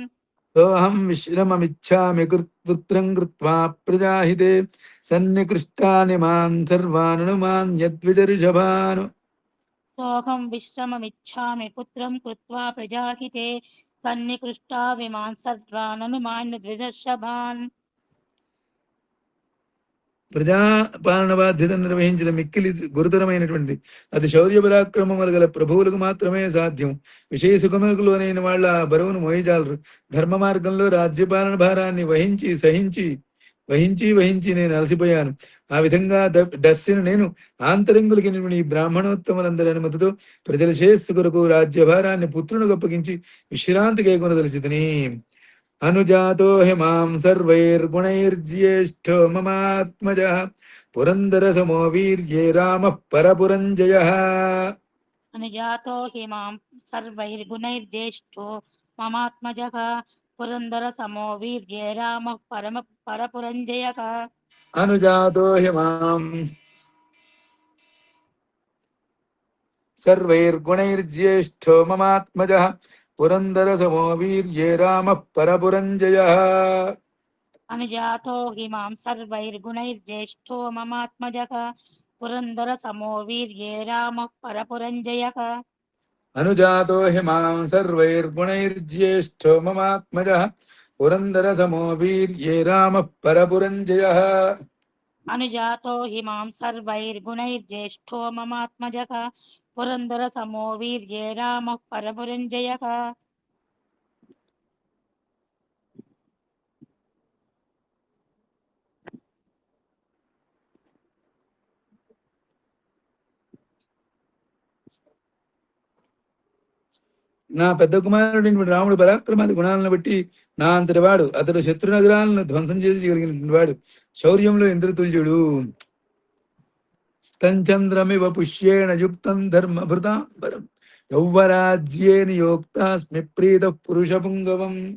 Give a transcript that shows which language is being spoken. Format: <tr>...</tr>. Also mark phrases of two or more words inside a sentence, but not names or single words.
<sa>सोऽहं विश्रममिच्छामि पुत्रं कृत्वा प्रजाहिते सन्निकृष्टानि मान् सर्वान् अनुमान्यद्विजर्षभान् सोऽहं विश्रममिच्छामि पुत्रं कृत्वा प्रजाहिते सन्निकृष्टा विमान् सर्वान् अनुमान्य द्विषर्षभान्</sa> <te>ప్రజాపాలన బాధ్యత నిర్వహించిన మిక్కిలి గురుతరమైనటువంటి అది శౌర్య పరాక్రమములు గల ప్రభువులకు మాత్రమే సాధ్యం. విషయ సుఖములకు లోనైన వాళ్ళ ఆ బరువును మోయజాలరు. ధర్మ మార్గంలో రాజ్యపాలన భారాన్ని వహించి నేను అలసిపోయాను. ఆ విధంగా డస్సిను నేను ఆంతరంగులకి ఈ బ్రాహ్మణోత్తములందరి అనుమతితో ప్రజల శ్రేయస్సు కొరకు రాజ్యభారాన్ని పుత్రునికి అప్పగించి విశ్రాంతి కైకొనదలిచితిని.</te> <sa>అనుజాతో హిమాం సర్వైర్గుణైర్జ్యేష్ఠో మమాత్మజః పురందర సమో వీర్యే రామః పరపురంజయః. अनुजातो हि मां सर्वैर्गुणैर्ज्येष्ठो ममात्मजः पुरन्दरसमो वीर्ये रामः परपुरञ्जयः అనుజాతో హిమాం సర్వైర్గుణైర్జ్యేష్ఠో మమాత్మజః పురందర సమో వీర్యే రామః పరపురంజయః. अनुजातो हि मां सर्वैर्गुणैर्ज्येष्ठो ममात्मजः पुरन्दरसमो वीर्ये रामः परपुरञ्जयः అనుజాతో హిమాం సర్వైర్గుణైర్జ్యేష్ఠో మమాత్మజః పురందర సమో వీర్యే రామః పరపురంజయః. अनुजातो हि मां सर्वैर्गुणैर्ज्येष्ठो ममात्मजः पुरन्दरसमो वीर्ये रामः परपुरञ्जयः</sa> <te>నా పెద్ద కుమారుడైనటువంటి రాముడు పరాక్రమాది గుణాలను బట్టి నా అంతటి వాడు. అతడు శత్రు నగరాలను ధ్వంసం చేయగలిగినటువంటి వాడు. శౌర్యంలో ఇంద్రతుల్యుడు.</te> <sa>తంచంద్రమివ పుష్యేణ యుక్తం ధర్మభృతాంబరం యౌవరాజ్యే నియోక్తాస్మి ప్రీత పురుష పుంగవం.</sa>